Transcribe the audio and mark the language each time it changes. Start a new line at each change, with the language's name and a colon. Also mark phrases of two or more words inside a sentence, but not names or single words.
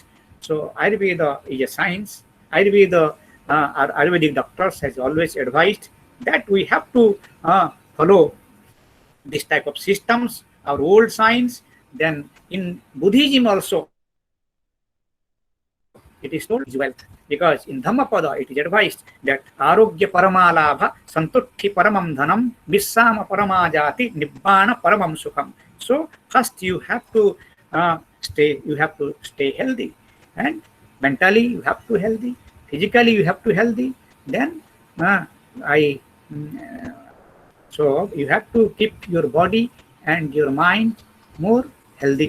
English: So Ayurveda is a science. Our Ayurvedic doctors has always advised that we have to follow this type of systems, our old science. Then in Buddhism also, it is told is wealth, because in Dhammapada it is advised that
Pali: arogya paramalabha santutti paramam dhanam vissama paramajati nibbana paramam sukham.
English: So first you have to stay healthy, and mentally you have to healthy, physically you have to healthy. Then so you have to keep your body and your mind more healthy.